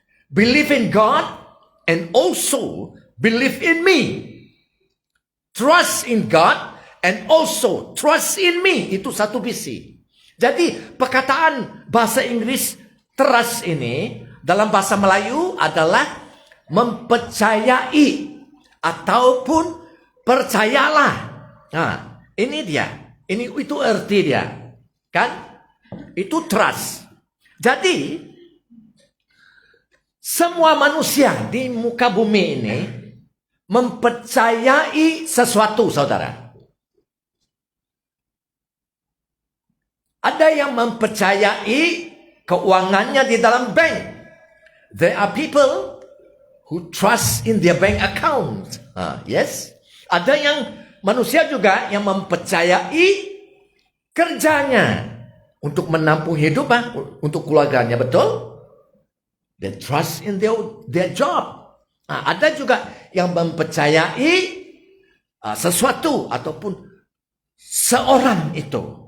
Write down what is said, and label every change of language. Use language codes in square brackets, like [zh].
[en] Believe in God and also believe in me. Trust in God and also trust in me. [ms] Itu satu visi. Jadi perkataan bahasa Inggris trust ini dalam bahasa Melayu adalah mempercayai ataupun percayalah. Nah, Ini dia. Itu arti dia. Kan? Itu trust. Jadi, semua manusia di muka bumi ini mempercayai sesuatu, saudara. Ada yang mempercayai keuangannya di dalam bank. [en] There are people who trust in their bank account. Yes. [ms] Ada yang manusia juga yang mempercayai kerjanya untuk menampung hidup, untuk keluarganya, betul? [en] They trust in their job. [ms] Ada juga yang mempercayai sesuatu ataupun seorang itu.